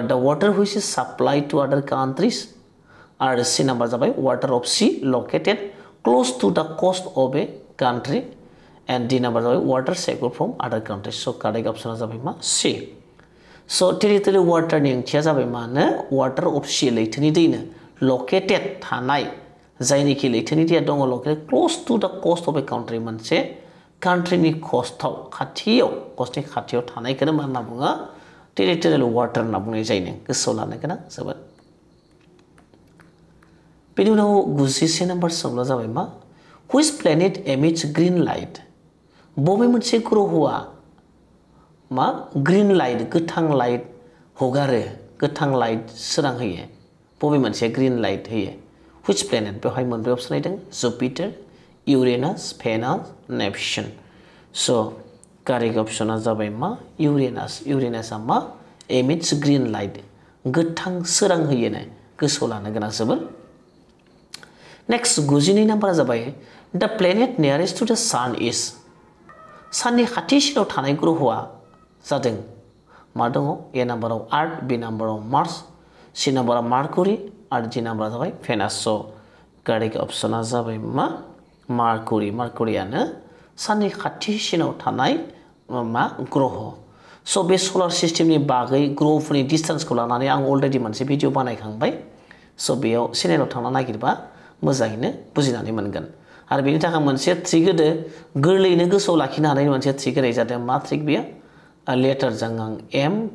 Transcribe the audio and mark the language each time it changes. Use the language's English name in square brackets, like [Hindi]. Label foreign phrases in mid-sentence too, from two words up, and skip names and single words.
[English] the water which is supplied to other countries [Bodo] आरो सि नाम्बार जाबाय [English] water of sea located close to the coast of a country and D number [Bodo] जाबाय [English] water secure from other countries [Bodo] स' कारेक्ट अपसना जाबाय मा सी स' टेरिटरियेल वाटारनि ओंथिया जाबाय मानो [English] water of sea [Bodo] लैथोनि दैनो located थानाय जायनिखि लैथोनि दैया दङ [English] located close to the coast of a country [Bodo] मोनसे countryनि coastआव खाथियाव coastनि खाथियाव थानायखौनो मा होनना बुङो [English] territorial water [Bodo] होनना बुंनाय जायो गोसोआव लानो गोनां जोबोद बेनि उनाव 91 नम्बर सोंलुआ जाबाय मा [English] which planet emits green light [Bodo] बबे मोनसे ग्रहआ मा [English] green light [Bodo] गोथां लाइट हगारो गोथां लाइट सोरां होयो बबे मोनसे [English] green light [Bodo] होयो [English] which planet [Bodo] बेवहाय मोनब्रै अपसन होदों जुपिटार इउरेनास भेनास नेपचुन सो कारेक्ट अपसना जाबाय मा इउरेनासआ मा [English] emits green light [Bodo] गोथां सोरां होयोनो गोसोआव लानो गोनां जोबोद नेक्स्ट 92 नम्बरा जाबाय [English] the planet nearest to the sun is [Bodo] साननि खाथिसिनाव थानाय ग्रहआ जादों मा दङ ए नाम्बाराव आर्थ बि नाम्बाराव मार्स सि नाम्बाराव मार्कुरि आरो डि नाम्बारा जाबाय भेनास स कारेक्ट अपसना जाबाय मा मार्कुरियानो साननि खाथिसिनाव थानाय मा ग्रह स बे सलार सिस्टेमनि बागै ग्रहफोरनि डिस्टेन्सखौ लानानै आं अलरेडि मोनसे भिडिअ बानायखांबाय स बेयाव चेनेलाव थांना नागिरबा मोजाङैनो बुजिनानै मोनगोन आरो बेनि थाखाय मोनसे ट्रिक होदो गोरलैयैनो गोसोआव लाखिनो हानायनि मोनसे ट्रिक होनाय जादों मा ट्रिक बेयो लेटारजों आं एम